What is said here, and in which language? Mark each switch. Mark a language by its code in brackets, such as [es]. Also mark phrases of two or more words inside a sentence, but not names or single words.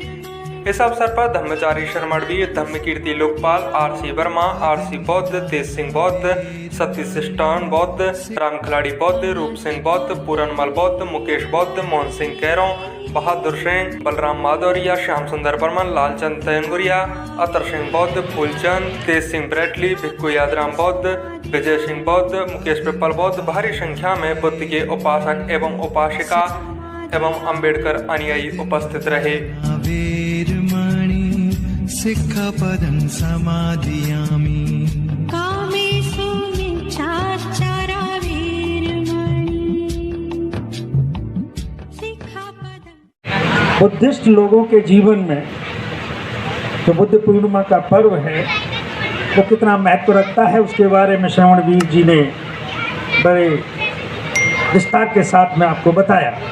[hi] इस अवसर पर धम्मचारी श्रमणवीर, धम्मकीर्ति लोकपाल, आरसी वर्मा, आरसी बौद्ध, तेज सिंह बौद्ध, सतीशिष्टान बौद्ध, राम खिलाड़ी बौद्ध, रूप सिंह बौद्ध, पूरनमल बौद्ध, मुकेश बौद्ध, मोहन सिंह कैरों, बहादुर सिंह, बलराम माधौरिया, श्याम सुंदर बर्मन, लालचंद तयंगुरिया, अतर सिंह बौद्ध, फूलचंद, तेज सिंह ब्रेटली, भिक्खु यादराम बौद्ध, विजय सिंह बौद्ध, मुकेश पिप्पल बौद्ध भारी संख्या में बुद्ध के उपासक एवं उपासिका एवं अम्बेडकर अनुयायी उपस्थित रहे। [pi] सिक्खपदं समाधियामि कामेषु मिच्छाचारा [hi] बुद्धिस्ट लोगों के जीवन में जो बुद्ध पूर्णिमा का पर्व है वो कितना महत्व रखता है, उसके बारे में श्रवणवीर जी ने बड़े विस्तार के साथ में आपको बताया।